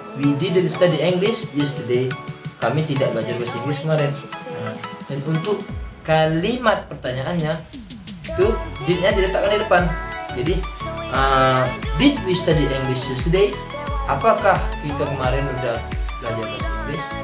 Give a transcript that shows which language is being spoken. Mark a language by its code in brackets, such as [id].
[en] We didn't study English yesterday. [id] Kami tidak belajar bahasa Inggris kemarin. Dan untuk kalimat pertanyaannya itu did-nya diletakkan di depan. Jadi [en] did we study English yesterday? [id] Apakah kita kemarin udah belajar bahasa Inggris?